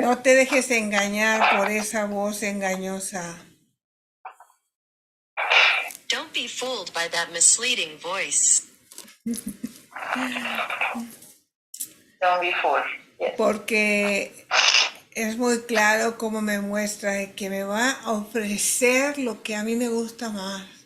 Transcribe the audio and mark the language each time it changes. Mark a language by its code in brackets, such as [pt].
[es] No te dejes engañar por esa voz engañosa. [en] Don't be fooled by that misleading voice. Don't be fooled. Yes. [es] Porque es muy claro cómo me muestra que me va a ofrecer lo que a mí me gusta más.